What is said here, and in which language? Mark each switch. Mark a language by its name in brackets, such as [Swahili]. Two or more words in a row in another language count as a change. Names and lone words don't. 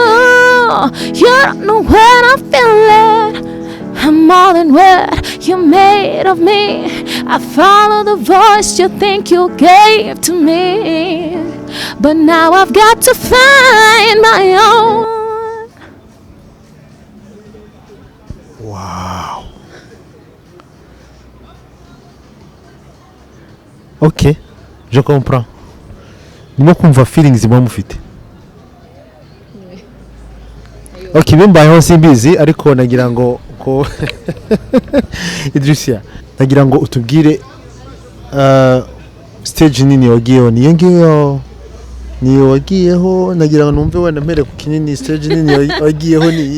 [English] You don't know what I'm feeling. I'm more than what you made of me. I follow the voice you think you gave to me, but now I've got to find my own. Wow. [French] Ok, je comprends. [Kinyarwanda] Ndimo kumva feelings imwe mufite. Ok, bimbayeho simbizi ariko nagira ngo ko Edrissia, nagira ngo utubwire stage nini wagiyeho, niyo wagiyeho, nagira ngo numve wenda mpere ku kinini stage nini wagiyeho ni.